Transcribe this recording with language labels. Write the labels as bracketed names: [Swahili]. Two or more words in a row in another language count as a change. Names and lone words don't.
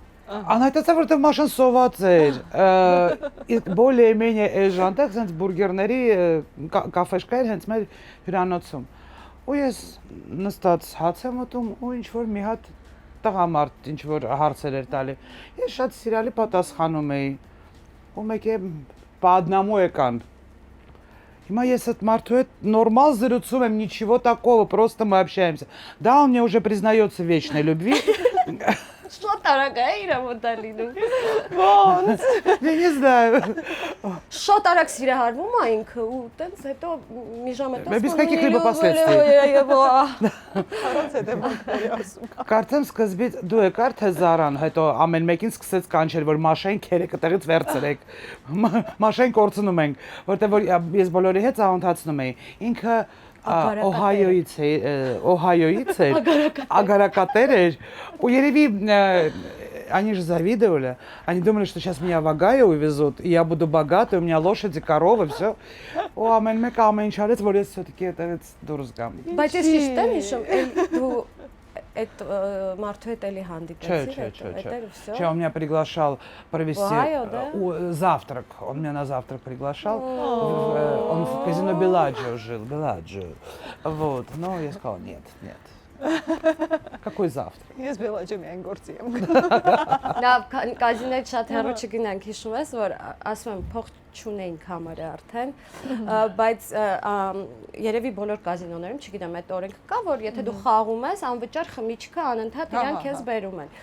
[Armenian] Անհայտացա, որտեղ Մաշան սոված էր։ Իսկ բոլե-մենյե էժանտեղ սենց բուրգերների կաֆեշկա էր հենց մեր հյուրանոցում։ ու ես նստած հաց եմ ուտում ու ինչ որ մի հատ տղամարդ ինչ որ հարցեր էր տալի։ Ես շատ սիրալի պատասխանում էի։ Ու մեկը [Russian] по одному [Armenian] եկան։ Հիմա ես այդ մարդու հետ նորմալ զրուցում եմ, [Russian] ничего такого, просто мы общаемся. Да, он мне уже признается в вечной любви. [Armenian] Շատ արագ է իր մոտալինում։ Ոնց։ [Russian] Я не знаю. [Armenian] Շատ արագ սիրահարվում է ինքը ու տենց հետո մի ժամ հետո [Russian] Без каких-либо последствий. [Armenian] Առանց հետևանքների ասում։ Կարծեմ սկզբից դու եկար թե Զարան, հետո ամեն մեկին սկսեց կանչել, որ Մաշային քերեկը տեղից վերցրեք։ Մաշային կորցնում ենք, որտեղ որ ես բոլորի հետ ծանոթացնում էի։ Ինքը Օհայոից էր, ագարակատեր էր, ու երևի [Russian] они же завидовали, они думали, что сейчас меня в Огайо увезут, и я буду богатый, у меня лошади, коровы, все. [Armenian] Ու ամեն մեկը ամեն ինչ արեց, որ ես все-таки այդտեղից դուրս գամ։ Բայց ես ճիշտ եմ հիշում, դու այդ մարդու հետ էլի հանդիպեցի, [Russian] Че, он меня приглашал провести Ohio, да? завтрак. Он меня на завтрак приглашал. Он в казино Белладжио жил, Белладжио. Вот, но я сказала, нет. Какой завтрак? [Armenian] Ես բելաջը միայն գործի եմ։ Լավ, կազինոյից շատ հեռու չգնանք, հիշում ես, որ ասում եմ, փող չունեինք համարը արդեն, բայց երևի բոլոր կազինոներում, չգիտեմ, այդ օրենքը կա, որ եթե դու խաղում ես, անվճար խմիչքը անընդհատ իրան քեզ բերում են։